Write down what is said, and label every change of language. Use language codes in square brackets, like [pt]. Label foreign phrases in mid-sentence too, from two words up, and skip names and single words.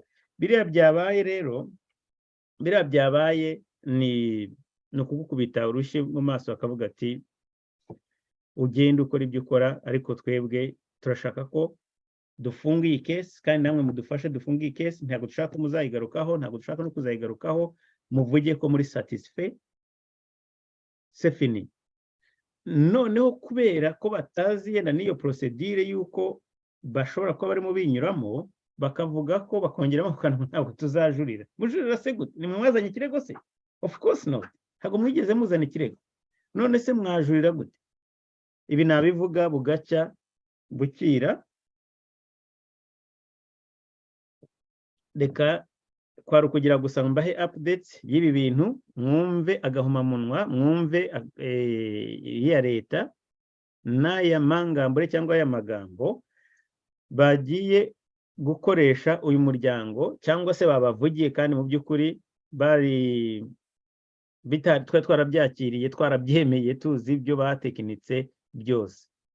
[rw] Biriya byabaye rero, biriya byabaye ni ukugukubita urushyi mu maso bakavuga ati ugenda ukora ibyo ukora, ariko twebwe turashaka ko dufunga iyi case kandi namwe mudufashe dufunga iyi case, ntabwo dushaka ko muzayigarukaho, ntabwo dushaka no kuzayigarukaho, muvuge ko muri satisfait, [fr] c'est fini. [rw] Noneho kubera ko batazi yenda n'iyo procedure yuko bashobora kuba barimo binyuramo, bakavuga ko bakongeramo kukanwa ntabwo tuzajurira. Mujurira se gute? Ni mwazanye ikirego se? [en] Of course not. [rw] Ntabwo mwigeze muzana ikirego. None se mwajurira gute? Ibi nabivuga bugacya bukira. Reka kwari ukugira gusa mbahe updates y'ibi bintu, mwumve agahomamunwa, mwumve iya leta n'aya mangambure cyangwa aya magambo bagiye gukoresha uyu muryango, cyangwa se babavugiye kandi mu by'ukuri bari twarabyakiriye, twarabyemeye, tuzi ibyo batekinitse byose.